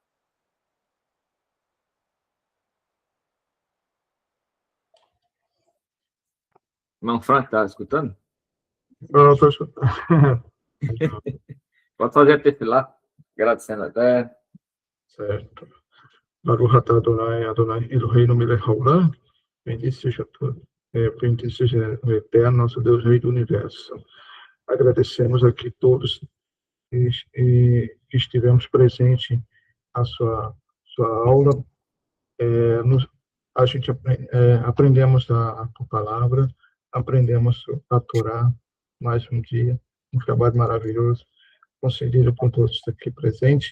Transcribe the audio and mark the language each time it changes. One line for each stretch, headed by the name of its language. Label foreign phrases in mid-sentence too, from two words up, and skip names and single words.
Portuguese: Irmão Frank, está escutando? Não, estou escutando. Pode fazer a tefilá, agradecendo até. Certo.
Hebrew: ברוך אתה אדוני, אדוני אלוהינו מלך העולם.
Portuguese: Bendito seja o Eterno, nosso Deus, Rei do Universo. Agradecemos aqui todos que estivemos presentes à sua aula. A gente aprendemos a tua palavra, aprendemos a Torá, mais um dia, um trabalho maravilhoso, concedido por todos aqui presentes.